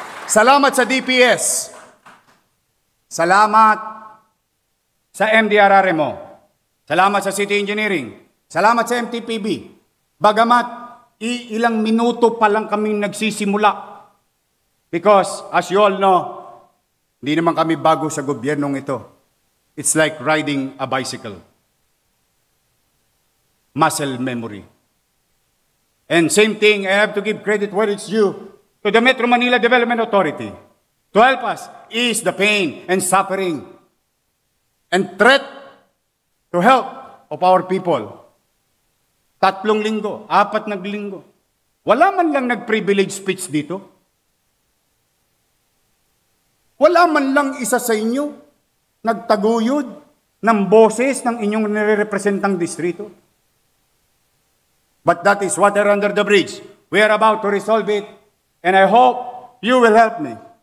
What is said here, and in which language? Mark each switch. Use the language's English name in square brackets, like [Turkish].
[Filipino] Salamat sa DPS. Salamat sa MDRRMO. Salamat sa City Engineering. Salamat sa MTPB. Bagamat ilang minuto pa lang kami nagsisimula. [English] Because, as you all know, [Filipino] Hindi naman kami bago sa gobyernong ito. [English] It's like riding a bicycle. Muscle memory. And same thing, I have to give credit where it's due to the Metro Manila Development Authority to help us ease the pain and suffering and threat to help of our people. [Filipino] 3 linggo, 4 na linggo. Wala man lang nag-privilege speech dito. Wala man lang isa sa inyo nagtaguyod ng boses ng inyong nire-representang distrito. [English] But that is water under the bridge. We are about to resolve it, and I hope you will help me.